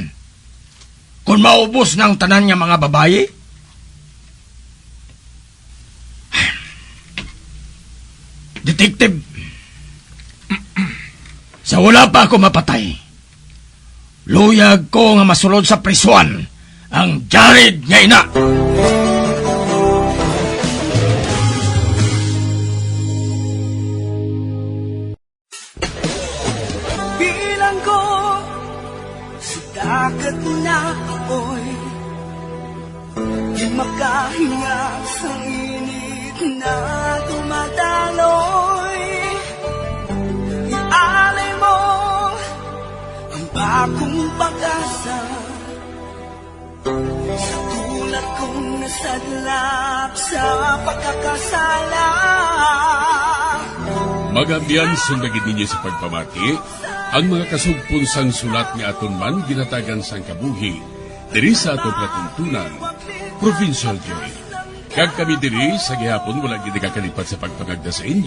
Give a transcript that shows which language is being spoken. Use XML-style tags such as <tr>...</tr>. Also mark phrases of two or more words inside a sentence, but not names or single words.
<hil>Kung maubos ng tanan niya mga babae? Detective, sa wala pa ako mapatay, luyag ko nga masulod sa prisuan ang Jared niya ina.</hil> <tl>Bilang ko sa dagat na apoy, di makahinga sa init na tumataloy. Ialay mo ang bagong pag-asa sa tulad kong nasadlap sa pagkakasala.</tl> <hil>Magabiyan sundagin ninyo sa pagpamati, ang mga kasugpon sang sulat ni aton man ginatagan sang kabuhi, diri sa atong katuntunan, Provincial Jail. Kag kami diri sa gihapon wala gid kakalipat sa pagpangagda sa inyo.</hil>